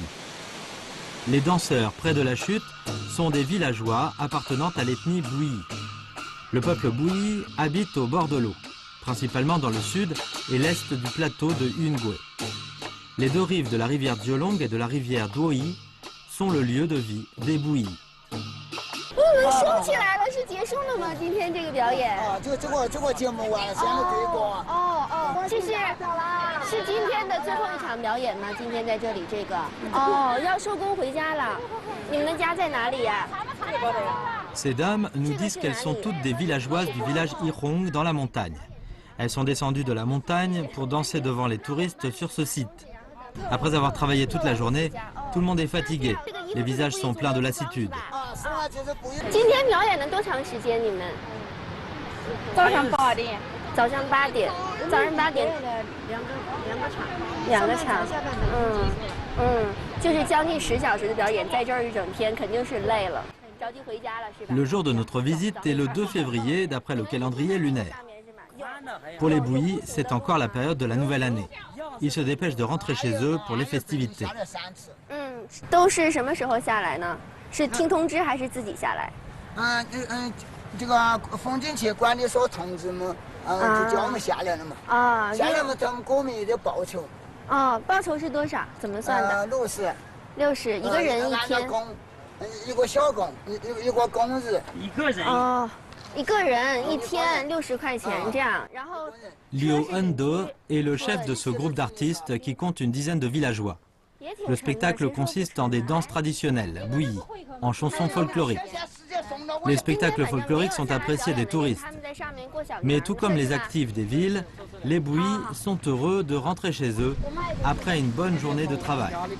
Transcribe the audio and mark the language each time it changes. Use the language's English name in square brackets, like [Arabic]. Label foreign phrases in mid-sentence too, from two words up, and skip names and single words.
[French] Les danseurs près de la chute sont des villageois appartenant à l'ethnie Bouyi. Le peuple Bouyi habite au bord de l'eau, principalement dans le sud et l'est du plateau de Yungwe. Les deux rives de la rivière Diolong et de la rivière Duoyi sont le lieu de vie des Bouyi. [Chinese] 我们收起来了，是结束了吗？今天这个表演？就这个节目完了，现在对过。这是今天的最后一场表演吗？今天在这里这个？要收工回家了。你们的家在哪里呀 [French] ？Ces dames nous disent qu'elles sont toutes des villageoises du village Irong dans la montagne. Elles sont descendues de la montagne pour danser devant les touristes sur ce site. Après avoir travaillé toute la journée, tout le monde est fatigué. Les visages sont pleins de lassitude. [Chinese] 今天表演了多长时间？你们？早上8点。早上8点。早上8点。两个场。就是将近10小时的表演，在这儿一整天肯定是累了。着急回家了是吧？ [French] Le jour de notre visite est le 2 février d'après le calendrier lunaire. Pour les Bouyi, c'est encore la période de la nouvelle année. Ils se dépêchent de rentrer chez eux pour les festivités. [Chinese] 都是什么时候下来呢？是听通知还是自己下来？这个风景区管理所通知嘛，就叫我们下来了嘛。下来嘛，他们给我们也得报酬。报酬是多少？怎么算的？60。 60，一个人一天。一个小工，一个工日。一个人。一个人一天60块钱这样，然后。 [French] Liu Hendo est le chef de ce groupe d'artistes qui compte une dizaine de villageois. Le spectacle consiste en des danses traditionnelles, bouillies, en chansons folkloriques. Les spectacles folkloriques sont appréciés des touristes. Mais tout comme les actifs des villes, les bouillis sont heureux de rentrer chez eux après une bonne journée de travail.